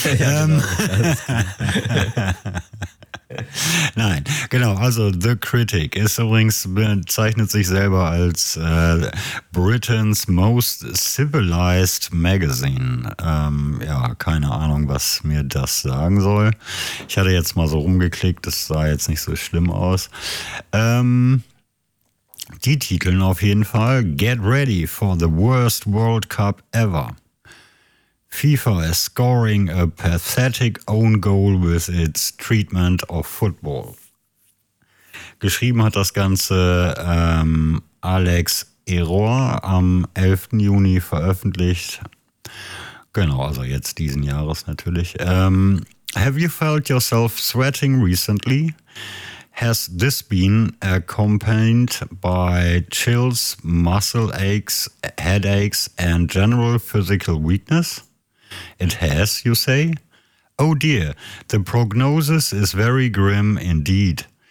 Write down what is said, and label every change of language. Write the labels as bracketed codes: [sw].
[de] Ja, Nein, genau, also The Critic ist übrigens, bezeichnet sich selber als [en] Britain's Most Civilized Magazine. [de] Ja, keine Ahnung, was mir das sagen soll. Ich hatte jetzt mal so rumgeklickt, das sah jetzt nicht so schlimm aus. Die Titeln auf jeden Fall, [en] Get Ready for the Worst World Cup Ever. FIFA is scoring a pathetic own goal with its treatment of football. [de] Geschrieben hat das Ganze Alex Eror am 11. Juni veröffentlicht. Genau, also jetzt diesen Jahres natürlich. [en] Have you felt yourself sweating recently? Has this been accompanied by chills, muscle aches, headaches and general physical weakness? It has, you say? Oh dear, the prognosis is very grim indeed.